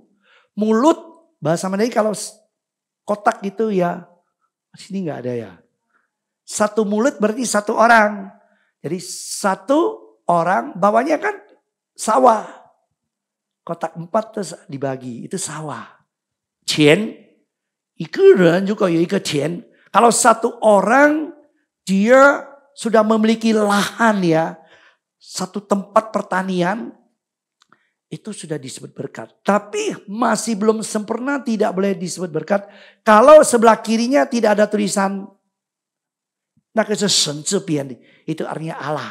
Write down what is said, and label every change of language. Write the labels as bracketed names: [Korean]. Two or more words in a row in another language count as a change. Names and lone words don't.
[Indonesian] Mulut, bahasa Mandarin kalau kotak gitu ya. Sini nggak ada ya. 1 mulut berarti 1 orang. Jadi 1 orang, bawahnya kan sawah. Kotak 4 terus dibagi, itu sawah. [Chinese] Qian, 一个人如果有一个田, [Indonesian] kalau 1 orang dia sudah memiliki lahan ya, 1 tempat pertanian, itu sudah disebut berkat. Tapi masih belum sempurna, tidak boleh disebut berkat. Kalau sebelah kirinya tidak ada tulisan, itu artinya Allah.